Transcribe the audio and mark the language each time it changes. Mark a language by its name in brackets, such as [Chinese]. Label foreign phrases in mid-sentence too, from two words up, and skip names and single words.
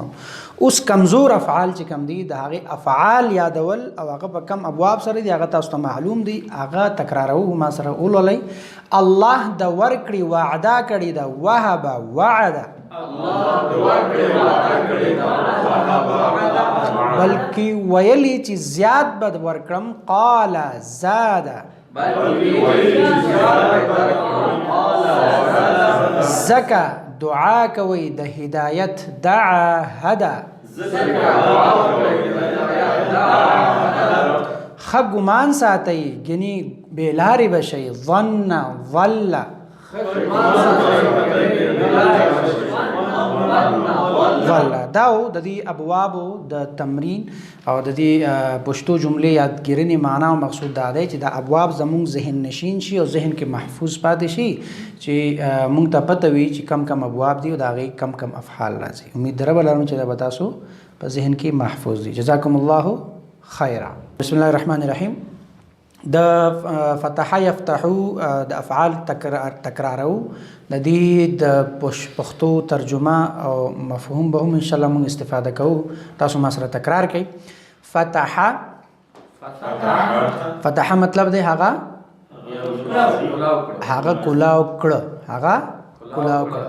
[Pashto] اوس کمزور افعال چې کم دي د هغې افعال یادول او هغه په کم ابواب سره دي هغه تاسو ته معلوم دي، هغه تکراروو. ما سره ولولئ. الله د ورکړې وعده کړې ده. [Arabic] وهب وعده، [Pashto] بلکې ویلي چې زیات به ورکړم. [Arabic] قال زاد، [Pashto] زکه دعا کوي د هدایت. [Arabic] دعا هدا، [Pashto] ښه ګمان ساتئ، ګنې بېلارې به شئ. [Arabic] ظن ظل، [Pashto] دا د دې ابوابو د تمرین او د دې پښتو جملې یادګیرنې معنا او مقصود دا دی چې دا ابواب زموږ ذهن نشین شي او ذهن کې محفوظ پاتې شي، چې موږ ته پته وي چې کم کم ابواب دي او د هغې کم کم افعال راځي. امید دربه لرم چې دا به تاسو په ذهن کې محفوظ دي. [Arabic] جزاکم الله خیرا. بسم الله الرحمن الرحیم. [Pashto] د فتح یفتحو د افعال تکرارو د دې د پښتو ترجمه او مفهوم به هم [Arabic] ان شاء الله [Pashto] موږ استفاده کوو. تاسو ما سره تکرار کړئ. فتح، فتح مطلب دی هغه کلاو کړه، هغه کلاو کړه.